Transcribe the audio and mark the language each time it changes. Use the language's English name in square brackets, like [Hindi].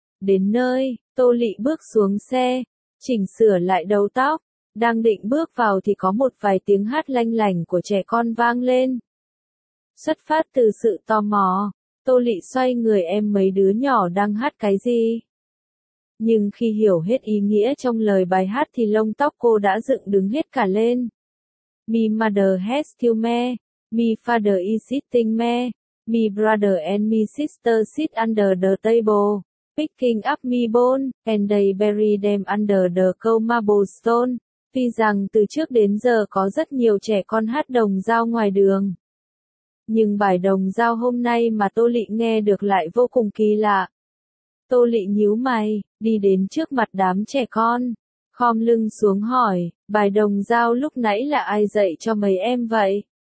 [Vietnamese] Đến nơi, Tô Lệ bước xuống xe, chỉnh sửa lại đầu tóc, đang định bước vào thì có một vài tiếng hát lanh lảnh của trẻ con vang lên. Xuất phát từ sự tò mò, Tô Lệ xoay người, em mấy đứa nhỏ đang hát cái gì? Nhưng khi hiểu hết ý nghĩa trong lời bài hát thì lông tóc cô đã dựng đứng hết cả lên. [English] Me mother has killed me, me father is eating me, me brother and me sister sit under the table, picking up me bone, and they bury them under the cold marble stone. [Vietnamese] Tuy rằng từ trước đến giờ có rất nhiều trẻ con hát đồng dao ngoài đường, nhưng bài đồng dao hôm nay mà Tô Lệ nghe được lại vô cùng kỳ lạ. Tô Lệ nhíu mày, đi đến trước mặt đám trẻ con, khom lưng xuống hỏi, bài đồng dao lúc nãy là ai dạy cho mấy em vậy?